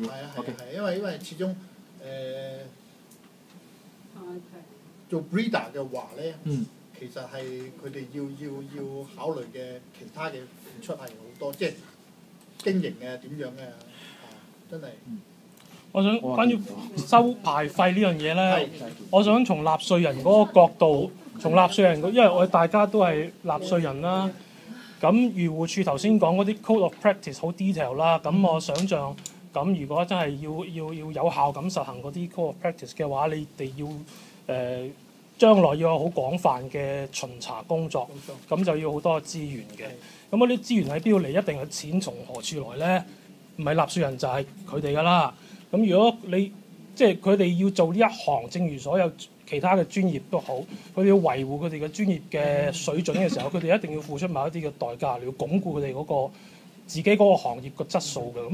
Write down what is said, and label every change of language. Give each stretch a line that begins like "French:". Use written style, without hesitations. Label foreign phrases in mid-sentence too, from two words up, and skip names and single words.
Cantonese: 係啊，因為始終做 breeder 嘅話咧，其實係佢哋要考慮嘅其他嘅付出係好多，即係經營嘅點樣嘅真係。我想關於收牌費呢樣嘢咧，我想從納稅人嗰個角度，從納稅人因為我哋大家都係納稅人啦。咁漁護署頭先講嗰啲
English: code of practice
Cantonese: 好 detail 啦，咁我想像咁如果真係要有效咁實行嗰啲
English: code of practice
Cantonese: 嘅話，你哋要將來要有好廣泛嘅巡查工作，咁就要好多資源嘅。咁嗰啲資源喺邊度嚟？一定係錢從何處來咧？唔係納稅人就係佢哋㗎啦。咁如果你即係佢哋要做呢一行，正如所有其他嘅專業都好，佢哋要維護佢哋嘅專業嘅水準嘅時候，佢哋一定要付出某一啲嘅代價嚟要鞏固佢哋嗰個自己嗰個行業嘅質素嘅。